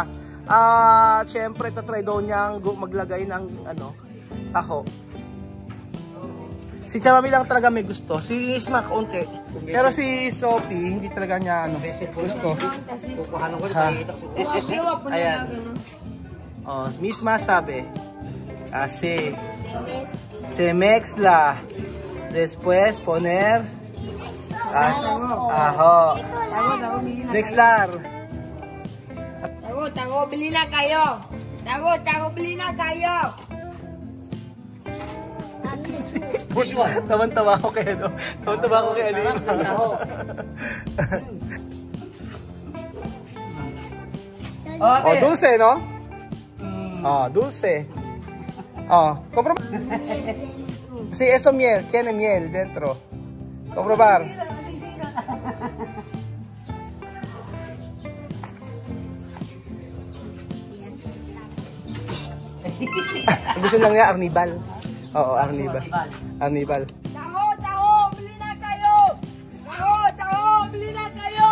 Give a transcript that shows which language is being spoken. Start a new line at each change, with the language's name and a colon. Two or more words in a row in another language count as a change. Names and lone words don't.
Filipino: Siyempre tatry daw niyang maglagay ng taho. Si Chamami lang talaga may gusto. Si Isma kaunti. Pero si Sophie hindi talaga niya gusto. Kukuhanan ko na Ayan. Misma sabi.
Spanish: Kasi se mezcla. Después poner ajo. Mixlar.
Filipino: Tago, bili na kayo. Tago, bili na kayo. Tawan-tawa ako kay Alin.
Spanish: Dulce, no? Dulce. Compro. Sí, esto miel, tiene miel dentro. Comprobar.
Filipino: Gusto lang niya Arnibal. Arnibal. Taho, bili na kayo. Taho, bili na kayo.